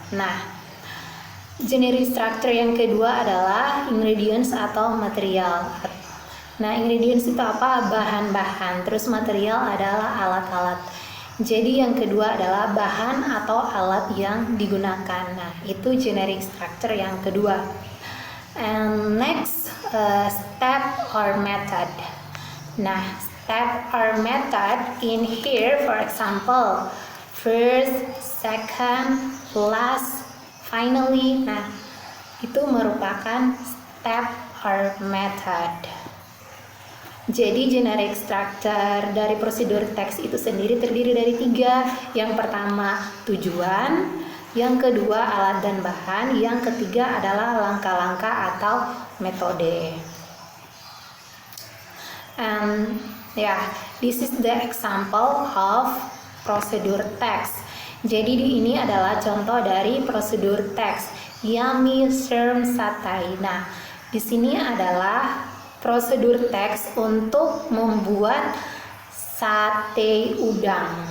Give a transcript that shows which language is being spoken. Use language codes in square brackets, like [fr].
[id] Nah, generic structure yang kedua adalah ingredients atau material. Nah, ingredients itu apa? Bahan-bahan. Terus material adalah alat-alat. Jadi yang kedua adalah bahan atau alat yang digunakan. Nah, itu generic structure yang kedua. [en] And next, step or method. Nah, step or method in here, for example, first, second, last, finally. [id] Nah, itu merupakan step or method. Jadi generic structure dari prosedur teks itu sendiri terdiri dari 3. Yang pertama tujuan, yang kedua alat dan bahan, yang ketiga adalah langkah-langkah atau metode. [en] And this is the example of prosedur teks. [id] Jadi ini adalah contoh dari prosedur teks. Yummy shrimp satay. Nah, di sini adalah prosedur teks untuk membuat sate udang.